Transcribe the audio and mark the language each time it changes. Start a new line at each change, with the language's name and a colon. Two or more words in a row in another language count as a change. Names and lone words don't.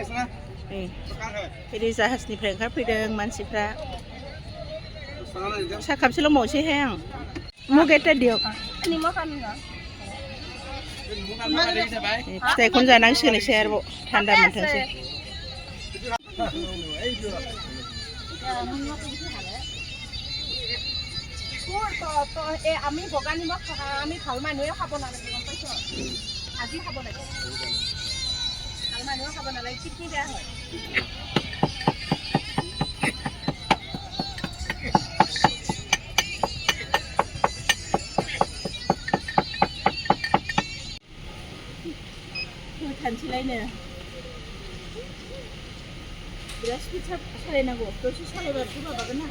Bodo: फैदों जाहाजनिफ्राय ओंखारफैदों मानसिफ्रा साहा खापसेल' मावसैहाय आं मगेटा दियक फिथाइखौनो जानांसिगोन एसे आरोबाव थान्दा मोनथोंसै
Assamese: আমি বগা নিমখ আমি ভাল মানুহে খাব নালাগে গম পাইছ আজি খাব লাগে ভাল মানুহে খাব নালাগে কিডনী বেয়া হয়
Bodo: थानसैलायनो बिराद स्पिड सालायनांगौ दसे सालायबाथ' माबागोन ना